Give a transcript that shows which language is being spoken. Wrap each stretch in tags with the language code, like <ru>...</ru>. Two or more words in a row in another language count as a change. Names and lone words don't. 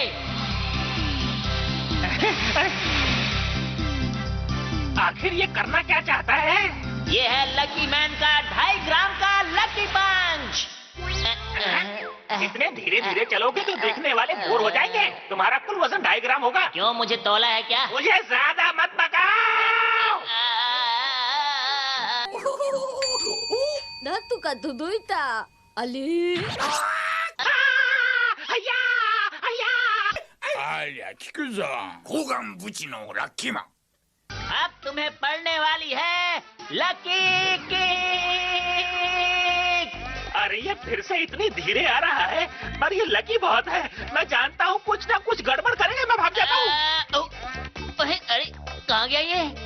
<hi>आखिर ये करना क्या चाहता है? ये है लकी मैन का 2.5 ग्राम का लकी पंच। इतने धीरे धीरे चलोगे तो देखने वाले बोर हो जाएंगे। तुम्हारा कुल वजन 2.5 ग्राम होगा। क्यों, मुझे तौला है क्या? मुझे ज्यादा मत पकाओ।</hi> <ja>なんとか届いた。あれありゃ聞くぞ交換ブチのラッキーマン</ja> <hi>अब तुम्हें पड़ने वाली है लकी किक। अरे ये फिर से इतनी धीरे आ रहा है, पर ये लकी बहुत है। मैं जानता हूँ कुछ ना कुछ गड़बड़ करेगा। मैं भाग जाता हूँ। अरे कहाँ गया ये?</hi>